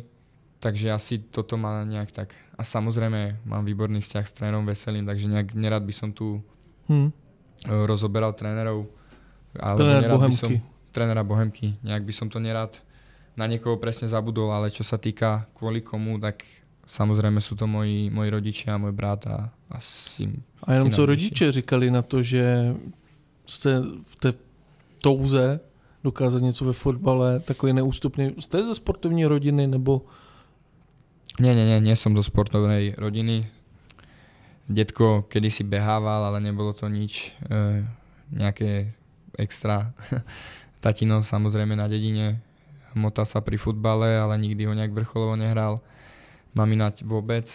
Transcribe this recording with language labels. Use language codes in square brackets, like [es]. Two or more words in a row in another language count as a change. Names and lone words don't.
[sk] Takže asi toto má nejak tak. A samozrejme mám výborný vzťah s trénerom Veselým, takže nejak nerad by som tu rozoberal trénerov. Trénera Bohemky. Nejak by som to nerad na niekoho presne zabudol, ale čo sa týka kvôli komu, tak samozrejme sú to moji rodičia, môj brat a asi... [cs] A jenom co rodiče říkali na to, že jste v té touze dokázat něco ve fotbale, takový neústupný. Jste ze sportovní rodiny, nebo... [sk] Nie som zo sportovnej rodiny. Detko kedysi behával, ale nebolo to nič nejaké extra. Tatino samozrejme na dedine motal sa pri futbale, ale nikdy ho nejak vrcholovo nehral. Mamina vôbec.